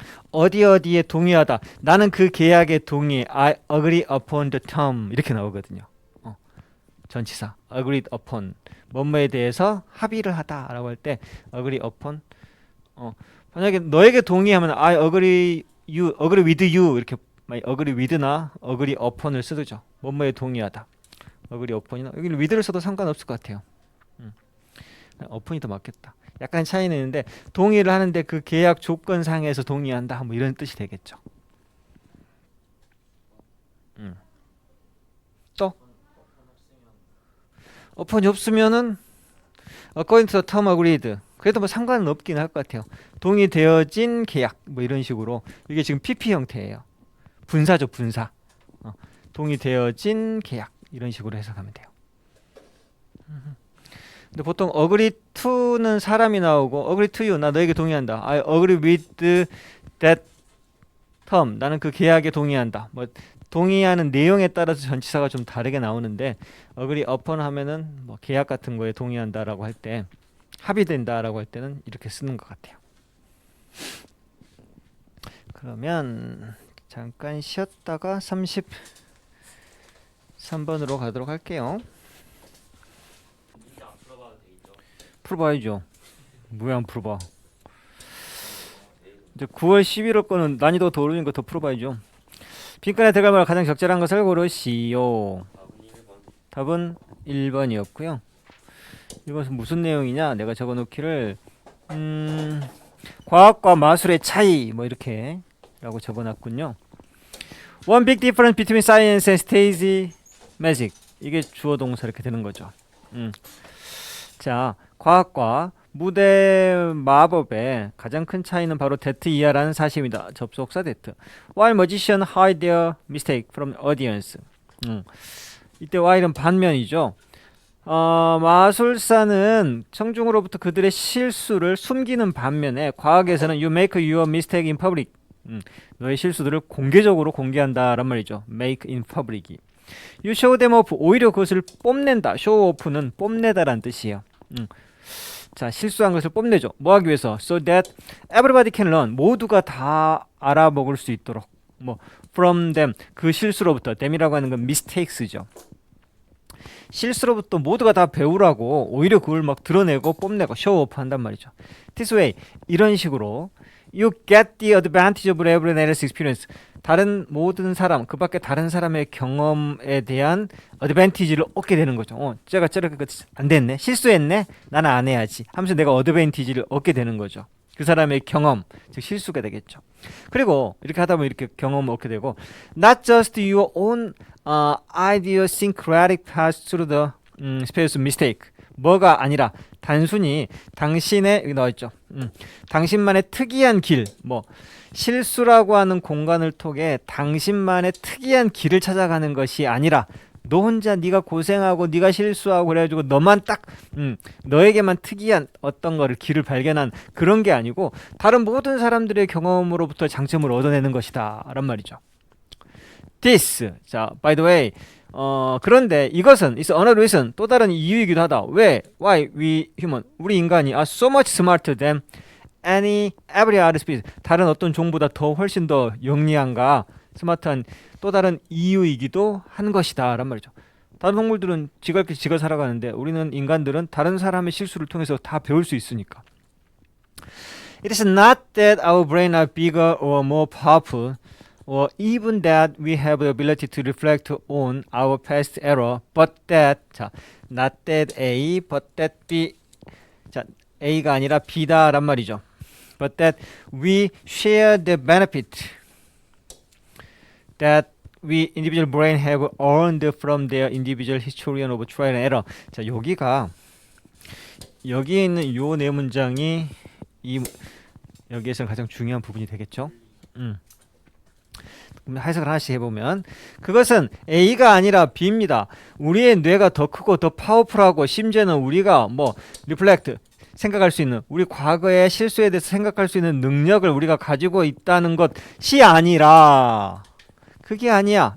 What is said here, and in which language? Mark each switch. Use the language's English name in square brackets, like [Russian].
[Korean] 어디에 동의하다, 나는 그 계약에 동의, [English] I agree upon the term, [Korean] 이렇게 나오거든요. 전치사 agreed upon, 뭐뭐에 대해서 합의를 하다라고 할 때 agree upon 만약에 너에게 동의하면 [English] I agree with you [Korean] 이렇게 agree with나 agree upon을 쓰죠. 뭐뭐에 동의하다. agree upon이나 여기 with를 써도 상관없을 것 같아요. upon이 더 맞겠다. 약간 차이는 있는데 동의를 하는데 그 계약 조건상에서 동의한다. 뭐 이런 뜻이 되겠죠. 또 upon이 없으면은 [English] according to the term agreed. [Korean] 그래도 뭐 상관은 없긴 할 것 같아요. 동의되어진 계약 뭐 이런 식으로 이게 지금 PP 형태예요. 분사죠, 분사. 동의되어진 계약 이런 식으로 해석하면 돼요. 근데 보통 agree to는 사람이 나오고 [English] agree to you [Korean] 나 너에게 동의한다. [English] I agree with that term [Korean] 나는 그 계약에 동의한다. 뭐 동의하는 내용에 따라서 전치사가 좀 다르게 나오는데 agree upon 하면은 뭐 계약 같은 거에 동의한다라고 할 때 합의된다라고 할 때는 이렇게 쓰는 것 같아요. 그러면 잠깐 쉬었다가 33번으로 가도록 할게요. 풀어봐야죠. 왜 안 풀어봐? 이제 9월 11월 거는 난이도 더 오르는 거 더 풀어봐야죠. 빈칸에 들어갈 말 가장 적절한 것을 고르시오. 답은 1번이었고요. 이것은 무슨 내용이냐? 내가 적어놓기를 과학과 마술의 차이 뭐 이렇게 라고 적어놨군요. [English] One big difference between science and stage magic. [Korean] 이게 주어 동사 이렇게 되는 거죠. 자, 과학과 무대 마법의 가장 큰 차이는 바로 that 이하라는 사실입니다. 접속사 that. [English] While magicians hide their mistake from audience. [Korean] 이때 while은 반면이죠. 마술사는 청중으로부터 그들의 실수를 숨기는 반면에 과학에서는 [English] you make your mistake in public. [Korean] 너의 실수들을 공개적으로 공개한다란 말이죠. [English] make in public이. you show them off. [Korean] 오히려 그것을 뽐낸다. show off는 뽐내다란 뜻이에요. 자, 실수한 것을 뽐내죠. 뭐 하기 위해서? [English] so that everybody can learn. [Korean] 모두가 다 알아먹을 수 있도록. 뭐 [English] from them. [Korean] 그 실수로부터. them이라고 하는 건 mistakes죠. 실수로부터 모두가 다 배우라고 오히려 그걸 막 드러내고 뽐내고 show off 한단 말이죠. [English] This way. [Korean] 이런 식으로 [English] you get the advantage of everyone else's experience. [Korean] 다른 모든 사람, 그 밖에 다른 사람의 경험에 대한 어드밴티지를 얻게 되는 거죠. 제가 저렇게 안 됐네, 실수했네, 나는 안 해야지 하면서 내가 어드밴티지를 얻게 되는 거죠. 그 사람의 경험, 즉 실수가 되겠죠. 그리고 이렇게 하다 보면 이렇게 경험을 얻게 되고 [English] not just your own idiosyncratic path through the space of mistake. [Korean] 뭐가 아니라 단순히 당신의 여기 나와있죠. 당신만의 특이한 길, 뭐 실수라고 하는 공간을 통해 당신만의 특이한 길을 찾아가는 것이 아니라 너 혼자 네가 고생하고 네가 실수하고 그래가지고 너만 딱 너에게만 특이한 어떤 거를 길을 발견한 그런 게 아니고 다른 모든 사람들의 경험으로부터 장점을 얻어내는 것이다 란 말이죠. [English] This, [Korean] 자, [English] by the way, [Korean] 그런데 이것은 [English] is another reason, [Korean] 또 다른 이유이기도 하다. 왜? [English] Why we human, [Korean] 우리 인간이 [English] are so much smarter than every other species. [Korean] 다른 어떤 종보다 더 훨씬 더 영리한가, 스마트한 또 다른 이유이기도 한 것이다 란 말이죠. 다른 동물들은 지가 살아가는데 우리는 인간들은 다른 사람의 실수를 통해서 다 배울 수 있으니까. [English] It is not that our brains are bigger or more powerful, or even that we have the ability to reflect on our past error, but that, [Korean] 자, [English] not that A, but that B, 자, [Korean] A가 아니라 B다 란 말이죠. [English] But that we share the benefit that we individual brain have earned from their individual history of trial and error. [Korean] 자, 여기에 있는 요 네 문장이 여기에서 가장 중요한 부분이 되겠죠. 해석을 하나씩 해보면 그것은 A가 아니라 B입니다. 우리의 뇌가 더 크고 더 파워풀하고 심지어는 우리가 뭐 리플렉트 생각할 수 있는 우리 과거의 실수에 대해서 생각할 수 있는 능력을 우리가 가지고 있다는 것이 아니라 그게 아니야.